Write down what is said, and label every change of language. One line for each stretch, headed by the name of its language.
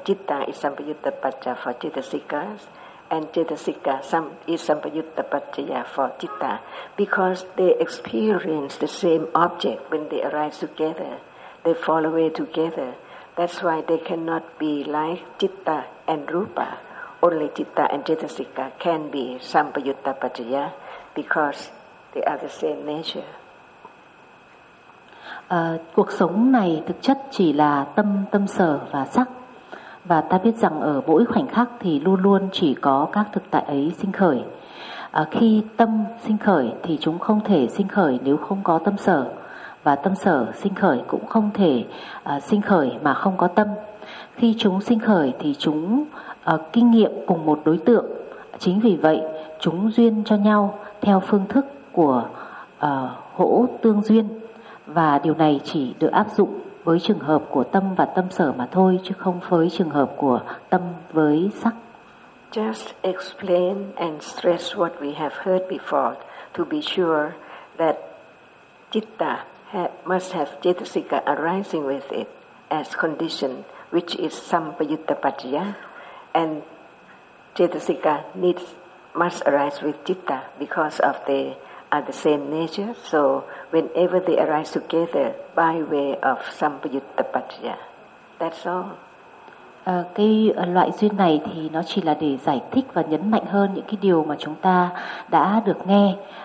English: Citta is sampayuttapaccha for cetasikas, and cetasika is sampayuttapaccha for citta, because they experience the same object when they arise together. They fall away together. That's why they cannot be like citta and rupa. Only citta and cetasika can be sampayuttapaccha, because they are the same nature.
Vietnamese: Cuộc sống này thực chất chỉ là tâm, tâm sở và sắc. Và ta biết rằng ở mỗi khoảnh khắc thì luôn luôn chỉ có các thực tại ấy sinh khởi. Khi tâm sinh khởi thì chúng không thể sinh khởi nếu không có tâm sở. Và tâm sở sinh khởi cũng không thể sinh khởi mà không có tâm. Khi chúng sinh khởi thì chúng kinh nghiệm cùng một đối tượng. Chính vì vậy chúng duyên cho nhau theo phương thức của hỗ tương duyên. Và điều này chỉ được áp dụng với trường hợp của tâm và tâm sở mà thôi, chứ không với trường hợp của tâm với sắc.
English: Just explain and stress what we have heard before to be sure that citta must have cetasika arising with it as condition, which is sampayuttapaccaya, and cetasika must arise with citta because of the are the same nature, so whenever they arise together by way of sampayuttapaccaya, that's all.
Vietnamese: Loại duyên này thì nó chỉ là để giải thích và nhấn mạnh hơn những cái điều mà chúng ta đã được nghe.